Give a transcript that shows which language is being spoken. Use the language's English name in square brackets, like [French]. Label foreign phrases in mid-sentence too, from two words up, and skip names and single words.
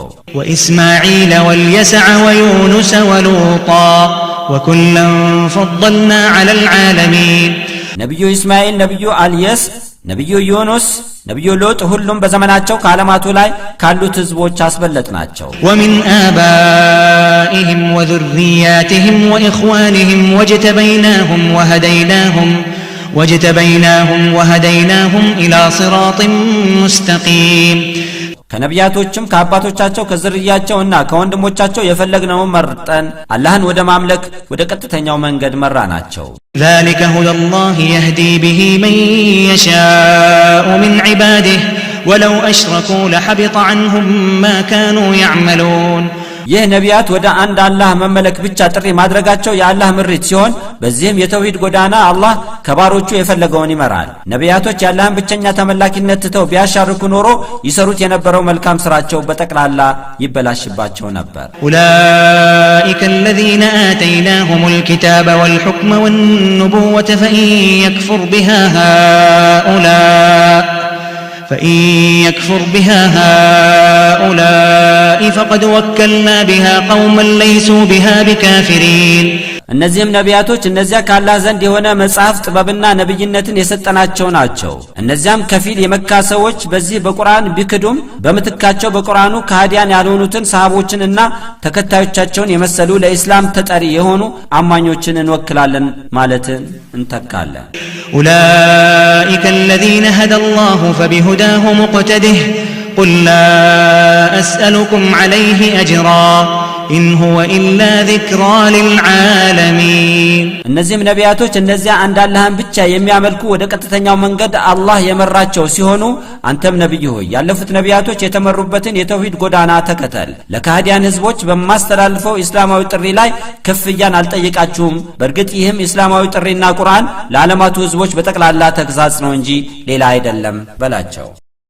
[Arabic] وإسماعيل واليسع ويونس ولوطا وكلا فضلنا على العالمين [Amharic] ነብዩ ኢስማኤል፣ ነብዩ አልየስ፣ ነብዩ ዩኑስ፣ ነብዩ ሉጥ ሁሉም በዘመናቸው ከዓለማቱ ላይ ካሉት ህዝቦች አስበለጥናቸው። [Arabic] ومن آبائهم وذرياتهم وإخوانهم وجتبيناهم وهديناهم إلى صراط مستقيم [Amharic] ከነቢያቶችም ከአባቶቻቸው ከዝርያቸውና ከወንድሞቻቸው የፈለግነውን መርጠን አላህን ወደ ማምለክ ወደ ቀጥተኛው መንገድ መራናቸው። [Arabic] ذلك هدى الله يهدي به من يشاء من عباده ولو أشركوا لحبط عنهم ما كانوا يعملون [Amharic] ይህ ነቢያት ወደ አንድ አላህ መመለክ ብቻ ጥሪ ማድረጋቸው የአላህ ምሪት ሲሆን በዚህም የተውሂድ ጎዳና አላህ ከባሮቹ የፈለገውን ይመራል። ነቢያቶች የአላህን ብቸኛ ተመላኪነት ትተው ቢያሻርኩ ኖሮ ይሰሩት የነበረው መልካም ስራቸው በጠቅላላ ይበላሽባቸው ነበር። [Arabic] أولئك الذين آتيناهم الكتاب والحكم والنبوة فإن يكفر بها هؤلاء فقد وكلنا بها قوما ليسوا بها بكافرين [Amharic] እነዚህም ነቢያቶች እነዚያ ከአላህ ዘንድ የሆነ መጽሐፍ ጥበብና ነብይነትን የሰጠናቸው ናቸው። እነዚያም ከፊል የመካ ሰዎች በዚህ በቁርአን ቢክዱም በመትካቸው በቁርአኑ ከሃዲያን ያልሆኑትን ሰሃቦችንና ተከታዮቻቸውን የመሰሉ ለኢስላም ተጠሪ የሆኑ አማኞችን እንወክላለን ማለትን እንተካለን። [Arabic] أولئك الذين هدى الله فبهداه مقتده قل لا أسألكم عليه أجرا إن هو إلا ذكرى للعالمين [Amharic] እነዚህም ነቢያቶች እነዚያ አንድ አላህን ብቻ የሚያመልኩ ወደ ቀጥተኛው መንገድ አላህ የመራቸው ሲሆኑ አንተም ነብይ ሆይ ያለፉት ነቢያቶች የተመሩበትን የተውሂድ ጎዳና ተከተል። ለካህዲያን ህዝቦች በማስተላልፈው እስላማዊ ጥሪ ላይ ክፍያን አልጠየቃችሁም። በእርግጥ ይህም እስላማዊ ጥሪና ቁርአን ለዓለማቱ ህዝቦች በጠቅላላ ተግሳጽ ነው እንጂ ሌላ አይደለም በላቸው።